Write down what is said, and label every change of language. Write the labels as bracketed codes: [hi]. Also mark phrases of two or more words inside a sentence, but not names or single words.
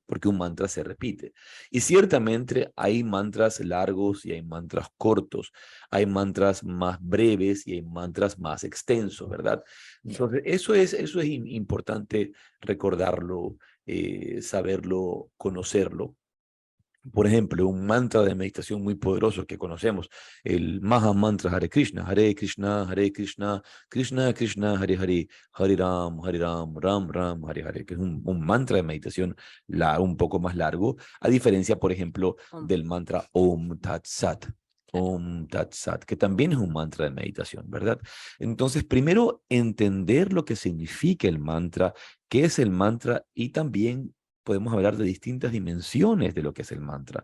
[es] porque un mantra se repite. Y ciertamente hay mantras largos y hay mantras cortos, hay mantras más breves y hay mantras más extensos, ¿verdad? Entonces, eso es importante recordarlo, saberlo, conocerlo. Por ejemplo, un mantra de meditación muy poderoso que conocemos, el Maha Mantra [sa] Hare Krishna, Hare Krishna, Hare Krishna, Krishna Krishna, Hare Hare, Hare Ram, Ram Ram, Hare Hare, [es] que es un mantra de meditación un poco más largo, a diferencia, por ejemplo, del mantra [sa] Om Tat Sat. Om Tat Sat, [es] que también es un mantra de meditación, ¿verdad? Entonces, primero entender lo que significa el mantra, qué es el mantra y también podemos hablar de distintas dimensiones de lo que es el mantra.